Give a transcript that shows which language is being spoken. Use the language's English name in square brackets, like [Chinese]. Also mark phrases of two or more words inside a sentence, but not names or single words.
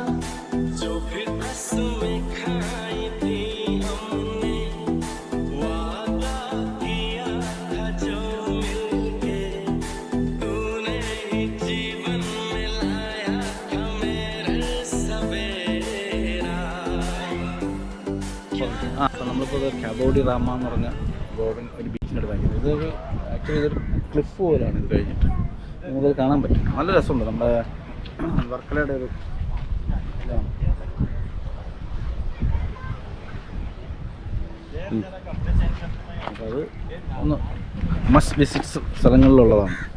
[Hindi] जो फिर कसमें खाई थी हमने, वादा किया था जो मिलके, तूने ही जीवन में लाया था मेरे सवेरा। [Malayalam] അപ്പോൾ നമ്മളിപ്പോൾ കാബോഡി റാമ എന്ന് പറഞ്ഞ ഗോവൻ ഒരു ബീച്ചിനടുത്ത് വാങ്ങിയത്. ഇതൊരു ആക്ച്വലി ഇതൊരു ക്ലിഫ് പോലെയാണ്. ഇത് കഴിഞ്ഞിട്ട് നമുക്കത് കാണാൻ പറ്റും. നല്ല രസമുണ്ട്. നമ്മുടെ വർക്കലയുടെ ഒരു ഇതാണ്. അപ്പോൾ അത് ഒന്ന് [English] must visits [Malayalam] സ്ഥലങ്ങളിലുള്ളതാണ്.